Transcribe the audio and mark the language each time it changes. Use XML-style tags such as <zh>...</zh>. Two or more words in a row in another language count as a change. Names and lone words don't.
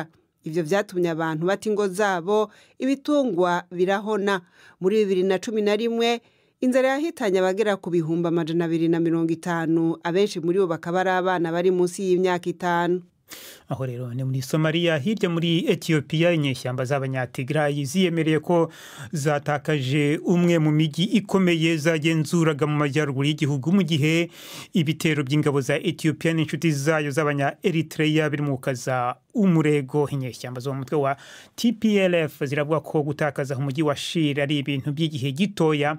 <rw>Ivyo vyatumye abantu bata ingo zabo, ibitungwa birahona. Muri 2011 inzara yahitanye abagera ku bihumbi 250, abenshi muri bo bakaba ari abana bari munsi y'imyaka 5. Aho rero ni muri Somalia. Hirya muri Ethiopia, inyeshyamba z'Abanyatigrayi ziyemereye ko zatakaje umwe mu mijyi ikomeye zagenzuraga mu majyaruguru y'igihugu, mu gihe ibitero by'ingabo za Ethiopia n'inshuti zayo z'Abanya Eritrea biri mu kaza umurego. Inyeshyamba zo mu mutwe wa TPLF ziravuga ko gutakaza umujyi wa Shire ari ibintu by'igihe gitoya.</rw>